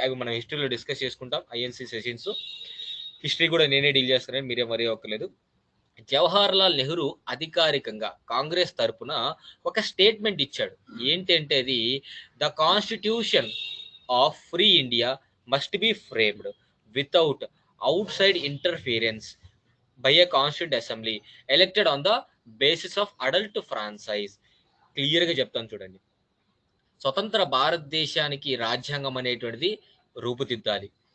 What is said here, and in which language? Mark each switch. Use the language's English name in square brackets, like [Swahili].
[Telugu] అవి మనం హిస్టరీలో డిస్కస్ చేసుకుంటాం. INC sessions. హిస్టరీ కూడా నేనే డీల్ చేస్తానని మీరేం వరీ అవ్వక్కర్లేదు. జవహర్లాల్ నెహ్రూ అధికారికంగా కాంగ్రెస్ తరపున ఒక స్టేట్మెంట్ ఇచ్చాడు. ఏంటంటే అది [English] The constitution of free India must be framed without outside interference by a constituent assembly elected on the basis of adult franchise. [Telugu] క్లియర్గా చెప్తాను చూడండి. స్వతంత్ర భారతదేశానికి రాజ్యాంగం అనేటువంటిది రూపుదిద్దాలి.